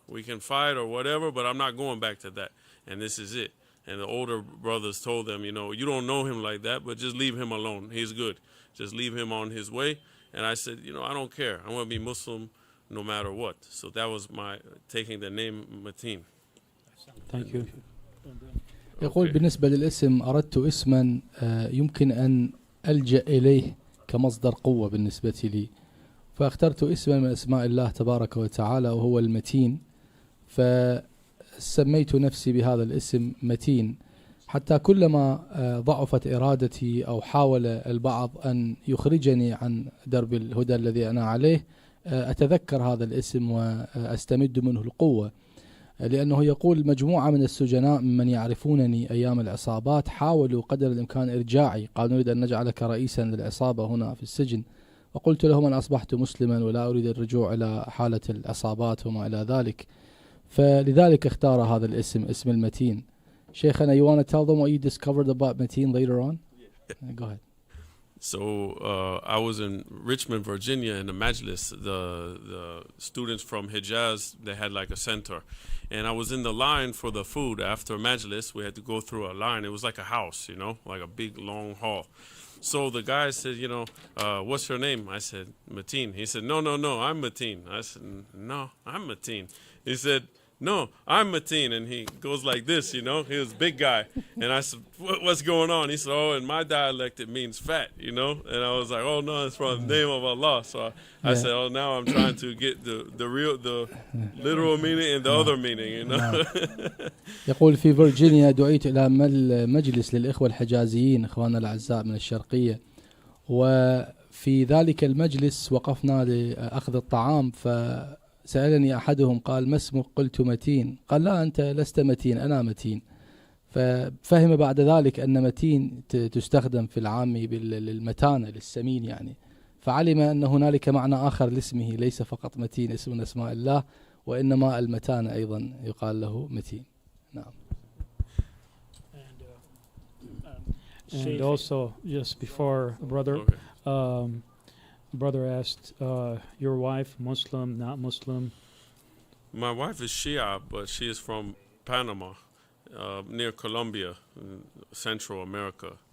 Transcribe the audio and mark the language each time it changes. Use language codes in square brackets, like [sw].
[en] We can fight or whatever, but I'm not going back to that. And this is it. And the older brothers told them, you know, you don't know him like that, but just leave him alone. He's good. Just leave him on his way. And I said, you know, I don't care. I want to be Muslim no matter what. So that was my taking the name Mateen. Thank you. [ar] يقول بالنسبة للاسم أردت اسما يمكن أن ألجأ إليه كمصدر قوة بالنسبة لي، فاخترت اسما من أسماء الله تبارك وتعالى وهو المتين، فسميت نفسي بهذا الاسم متين، حتى كلما ضعفت إرادتي أو حاول البعض أن يخرجني عن درب الهدى الذي أنا عليه أتذكر هذا الاسم وأستمد منه القوة. لأنه يقول مجموعة من السجناء ممن يعرفونني أيام العصابات حاولوا قدر الإمكان إرجاعي، قالوا نريد أن نجعلك رئيسا للعصابة هنا في السجن، وقلت لهم أنا أصبحت مسلما ولا أريد الرجوع إلى حالة العصابات وما إلى ذلك، فلذلك اختار هذا الاسم، اسم المتين. [en] شيخنا, you want to tell them what you discovered about Mateen later on? Go ahead. So I was in Richmond, Virginia in the Majlis. The students from Hijaz, they had like a center. And I was in the line for the food after Majlis. We had to go through a line. It was like a house, you know, like a big long hall. So the guy said, you know, what's your name? I said, Mateen. He said, no, I'm Mateen. I said, no, I'm Mateen. He said, no, I'm Mateen. And he goes like this, you know, he was a big guy. And I said, what's going on? He said, oh, in my dialect, it means fat, you know? And I was like, oh, no, it's from the name of Allah. So I said, oh, now I'm trying to get the literal meaning and the other meaning, you know? [ar] يقول في فيرجينيا دعيت إلى مجلس للإخوة الحجازيين إخواننا الأعزاء من الشرقية، وفي ذلك المجلس وقفنا لأخذ الطعام، فسألني أحدهم قال ما اسمك؟ قلت متين. قال لا أنت لست متين، أنا متين. ففهم بعد ذلك أن متين تستخدم في العامي للمتانة للسمين يعني، فعلم أن هنالك معنى آخر لاسمه، ليس فقط متين اسم من أسماء الله، وإنما المتانة أيضا يقال له متين. نعم. [en] And also, just before, brother, Okay. brother asked, your wife, Muslim, not Muslim? My wife is Shia, but she is from Panama, near Colombia, in Central America.